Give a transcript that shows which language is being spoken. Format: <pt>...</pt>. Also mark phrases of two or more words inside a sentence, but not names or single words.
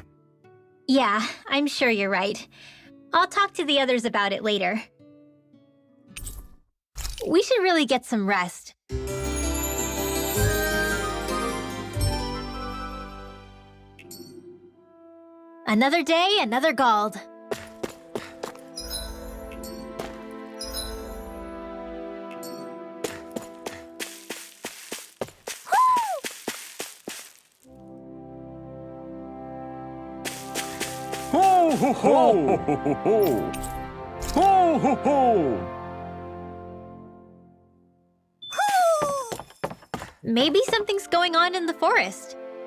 <en>Yeah, I'm sure you're right. I'll talk to the others about it later. We should really get some rest. Another day, another Gald. Ho ho ho! Ho ho ho! Ho ho ho! Maybe something's going on in the forest.</en>